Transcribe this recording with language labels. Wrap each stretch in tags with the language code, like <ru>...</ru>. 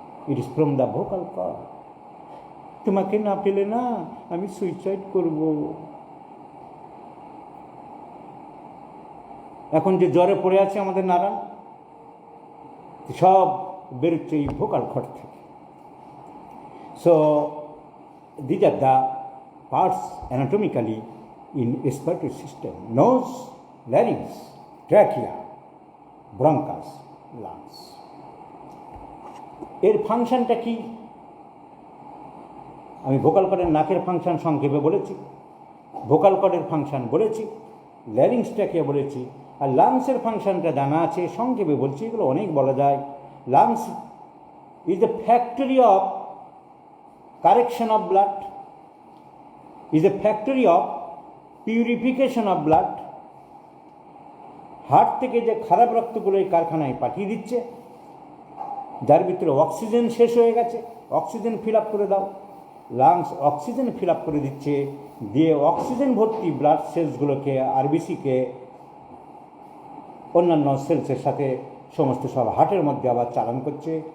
<bn>It is from the vocal cord. তোমাকে না পেলে না আমি সুইসাইড করব। এখন যে জ্বরে পড়ে আছে আমাদের নারায়ণ, সব বেরোচ্ছে এই ভোকাল কর্ড থেকে।</bn> <en>So these are the parts anatomically in respiratory system: nose, larynx, trachea, bronchus, lungs.</en> <bn>এর ফাংশনটা কি? আমি ভোকাল কর্ডের নাকের ফাংশন সংক্ষেপে বলেছি, ভোকাল কর্ডের ফাংশন বলেছি, ল্যারিংস ট্র্যাকিয়া বলেছি, আর লাংসের ফাংশনটা জানা আছে, সংক্ষেপে বলছি, এগুলো অনেক বলা যায়।</bn> <en>Lungs is the factory of correction of blood, is a factory of purification of blood.</en> <bn>Heart থেকে যে খারাপ রক্তগুলো এই কারখানায় পাঠিয়ে দিচ্ছে, যার ভিতরে অক্সিজেন শেষ হয়ে গেছে, অক্সিজেন ফিল আপ করে দাও। লাংস অক্সিজেন ফিল আপ করে দিচ্ছে, দিয়ে অক্সিজেন ভর্তি ব্লাড সেলসগুলোকে, আরবিসিকে, অন্যান্য সেলসের সাথে সমস্ত সব হার্টের মধ্যে আবার চালান করছে।</bn>